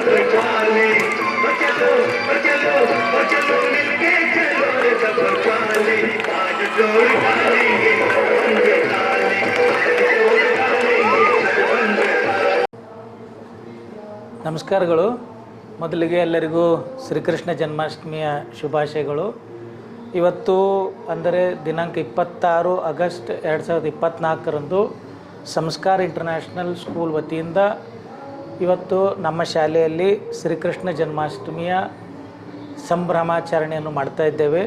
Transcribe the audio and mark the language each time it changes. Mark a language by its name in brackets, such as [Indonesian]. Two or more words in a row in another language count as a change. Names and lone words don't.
[Hindi] वाले चलो चलो चलो मिलके चलो रे सब वाले आज जोड़ डालेंगे बंद डालेंगे जोड़ डालेंगे बंद। [Kannada] ನಮಸ್ಕಾರಗಳು. ಮೊದಲಿಗೆ ಎಲ್ಲರಿಗೂ ಶ್ರೀಕೃಷ್ಣ ಜನ್ಮಾಷ್ಟಮಿಯ ಶುಭಾಶಯಗಳು. ಇವತ್ತು ಅಂದರೆ ದಿನಾಂಕ 26 ಆಗಸ್ಟ್ 2024ರಂದು ಸಂಸ್ಕಾರ ಇಂಟರ್ನ್ಯಾಷನಲ್ ಸ್ಕೂಲ್ ವತಿಯಿಂದ ಇವತ್ತು ನಮ್ಮ ಶಾಲೆಯಲ್ಲಿ ಶ್ರೀಕೃಷ್ಣ ಜನ್ಮಾಷ್ಟಮಿಯ ಸಂಭ್ರಮಾಚರಣೆಯನ್ನು ಮಾಡ್ತಾ ಇದ್ದೇವೆ.